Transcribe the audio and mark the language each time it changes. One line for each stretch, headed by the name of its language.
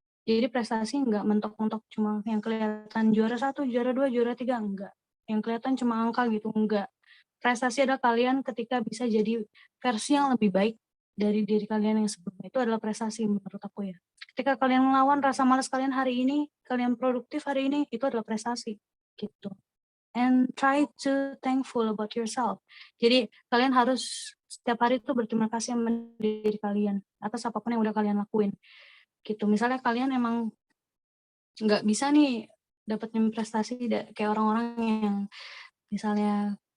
Indonesian: Jadi prestasi nggak mentok-mentok cuma yang kelihatan juara 1, juara 2, juara 3, enggak. Yang kelihatan cuma angka gitu, enggak. Prestasi adalah kalian ketika bisa jadi versi yang lebih baik dari diri kalian yang sebelumnya. Itu adalah prestasi menurut aku ya. Ketika kalian melawan rasa malas kalian hari ini, kalian produktif hari ini, itu adalah prestasi gitu.
English: And try to thankful about yourself.
Indonesian: Jadi kalian harus setiap hari itu berterima kasih sama diri kalian atas apapun yang udah kalian lakuin. Gitu. Misalnya kalian emang nggak bisa nih dapetin prestasi kayak orang-orang yang misalnya